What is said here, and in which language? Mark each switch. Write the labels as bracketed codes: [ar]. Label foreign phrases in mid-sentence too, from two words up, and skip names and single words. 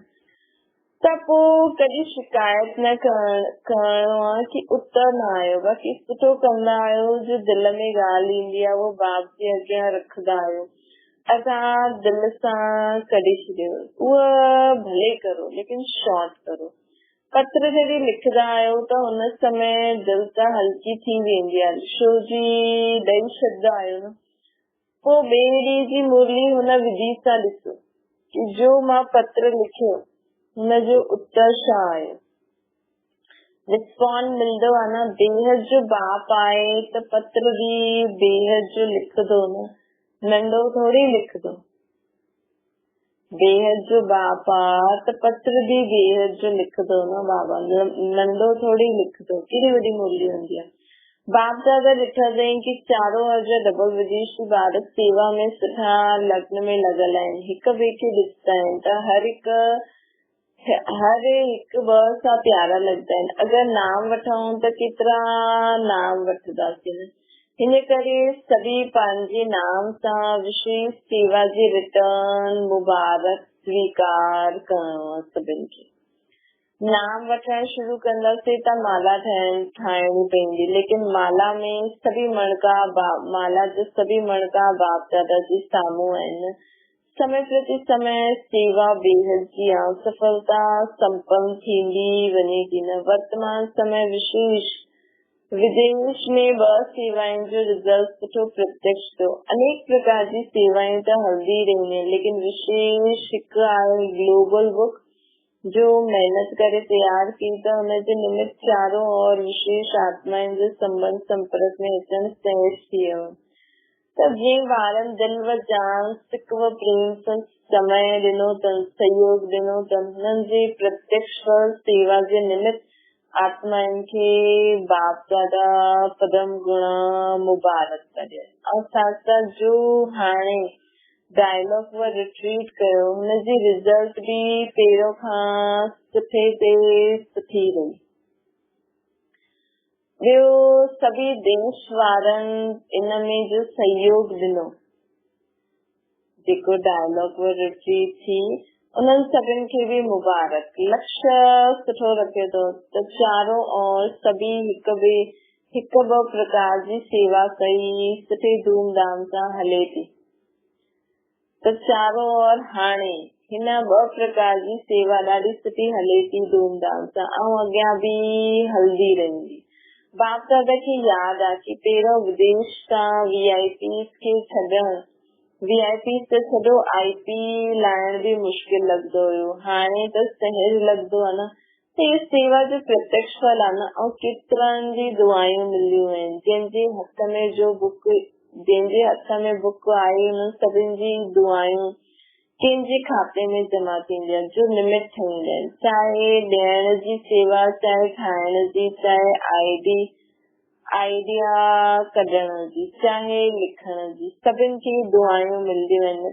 [sd] त पोइ कॾहिं शिकायत न करणो आहे कि उत्तर न आयो। बाक़ी सुठो कंदा आहियो, जो दिलि में ॻाल्हि ईंदी आहे उहो बाप जे अॻियां रखंदा आहियो। असां दिलि सां कढी छॾियो, उहा भले करो लेकिन शॉर्ट करो। पत्र जॾहिं लिखंदा आहियो त हुन समय दिलि त हल्की थी वेंदी आहे, छो जी ॾेई छॾंदा आहियो न। पोइ ॿिए ॾींहं जी मुरली हुन विधि सां ॾिसो कि जो मां पत्र लिखियो हुनजो उत्तर छा आहे। रिस्पॉन्ड मिलंदो आहे न। बेहद जो बाप आहे त पत्र बि बेहद जो लिखंदो न, नंढो थोड़ी लिखंदो। बेहद जो बाप आहे त पत्र बि बेहद जो लिखंदो न बाबा, नंढो थोड़ी लिखंदो। केॾी वॾी मुरली हूंदी आहे। बाप दादा ॾिठा अथई कि चारों हर डबल विदेशी ॿार सेवा में सुठा लग्न में लॻल आहिनि, हिक ॿिए खे ॾिसंदा आहिनि त हर हिकु ॿ सां प्यारा लॻंदा आहिनि। अगरि नाम वठूं त केतिरा नाम वठंदासीं। हिन करे सभी पंहिंजे नाम सां विशेष सेवा जे रिटर्न मुबारक स्वीकार करणो आहे। सभिनि खे नाम वठण शुरू कंदासीं त माला ठाहिणी पवंदी, लेकिन माला में सभी मणका बाप दादा जे साम्हूं आहिनि। समय प्रति समय सेवा बेहद जी सफलता संपन्न थींदी वञे थी न। वर्तमान समय विशेष विदेश में ब सेवाएं जो रिजल्ट सुठो प्रत्यक्ष तो [hi] अनेक प्रकार की सेवाएं [sd] तो हलदी रही हैं, लेकिन विशेष हिकु आहे [en] global book [sd] जो मेहनत करे तैयार की तो हुनजे निमित्त चारों और विशेष आत्माएं जो संबंध संपर्क में अचण सहज थी वियो। त जीअं ॿारनि दिलि व जान सिक व प्रेम सां समय ॾिनो अथनि, सहयोग ॾिनो अथनि, हुननि जे प्रत्यक्ष फल सेवा जे निमित्त आत्माउनि खे बाप दादा पदम गुणा मुबारक करे। ऐं साथ साथ जो हाणे डायलॉग व रिट्रीट कयो हुनजी रिज़ल्ट बि पहिरियों खां सुठे ते सुठी रही। ॿियो सभी देश वारनि इन में जो सहयोग ॾिनो, जेको डायलॉग व रिट्रीट थी उन्हनि सभिनि खे बि मुबारक। लक्ष्य सुठो रखियो अथव त चारों और सभी हिक ॿ प्रकार जी सेवा कई सुठे धूमधाम सां हले थी। त चारों और हाणे हिन ॿ प्रकार जी सेवा ॾाढी सुठी हले थी धूमधाम सां ऐं अॻियां बि हलंदी रहंदी। बाप दादा खे यादि आहे कि पहिरियों विदेश खां VIP खे छॾण, VIP त छॾो IP लाइण बि मुश्किल लॻंदो हुयो, हाणे त सहज लॻंदो आहे न। त इहा सेवा जो प्रत्यक्ष फल आहे न। ऐं केतिरनि जी दुआयूं मिलियूं आहिनि, जंहिंजे हथ में बुक आहे उन्हनि सभिनि जी दुआयूं कंहिंजे खाते में जमा थींदी आहिनि जो निमित्त ठहींदा आहिनि, चाहे ॾियण जी सेवा, चाहे ठाहिण जी, चाहे आइडिया कढण जी, चाहे लिखण जी, सभिनि खे दुआयूं मिलंदियूं आहिनि।